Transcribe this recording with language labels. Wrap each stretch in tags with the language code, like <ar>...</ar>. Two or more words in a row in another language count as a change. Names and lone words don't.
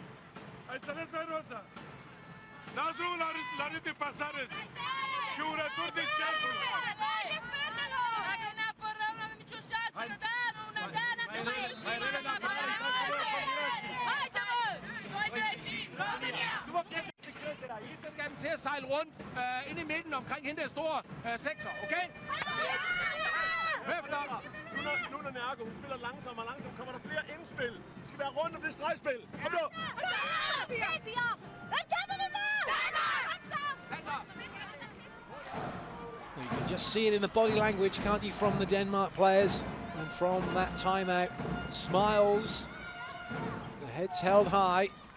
<ro>Ai înțeles, mai Rosa? Dați drumul la rând de pasare și un retur din cercul. Dacă ne apărăm, nu avem nicio șansă, ne dea, nu ne dea, n-am de mai ieșit, haide, mă! Noi greșim, România!</ro> <da>Der skal den til at sejle rundt ind i midten omkring hende der store sekser, okay? Hør efter. Nu når Nærke, hun spiller langsomt, kommer der flere indspil. Det skal være rundt om det stregspil. Kom nu!</da> <en>You can just see it in the body language, can't you, from the Denmark players and from that timeout. Smiles, the heads held high.</en>